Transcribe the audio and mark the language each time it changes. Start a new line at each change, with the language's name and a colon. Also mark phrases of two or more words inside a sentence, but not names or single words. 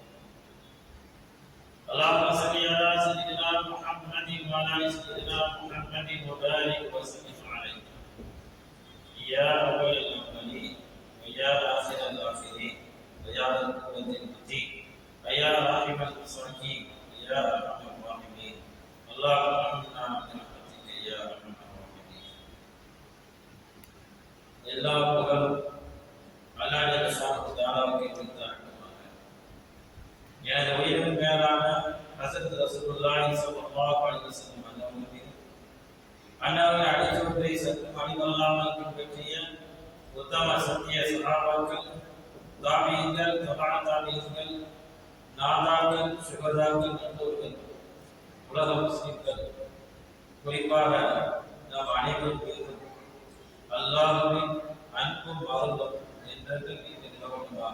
Arabic: اللهم صل على سيدنا محمد وعلى ال سيدنا محمد وبارك وسلم عليه، يا أول الأولين ويا آخر الآخرين ويا ذا القوة المتين ويا راحم المساكين ويا أرحم الراحمين. اللهم ارحمنا برحمتك يا أرحم الراحمين.
Tamil: எல்லா புகழும் அல்லாஹ்
Arabic: سبحانه تعالى
Tamil: உரித்தாகட்டும். எனது உயிரின் மேலான ஹஸரத்
Arabic: رسول الله صلى الله عليه وسلم
Tamil: அன்னவர்கள் அடிச்சொன்றை சற்றும் அடிவல்லாமல் பின்பற்றிய உத்தம சத்திய சஹாபாக்கள், தாபீன்கள், தபா தாபீன்கள், நாதாக்கள், சுகதாக்கள், நல்லோர்கள், உலக முஸ்லிம்கள், குறிப்பாக நாம் அனைவரும் மீதும் அல்லாஹ்வின் அன்பும் அருளும் என்றென்றும் நிலவட்டுமாக.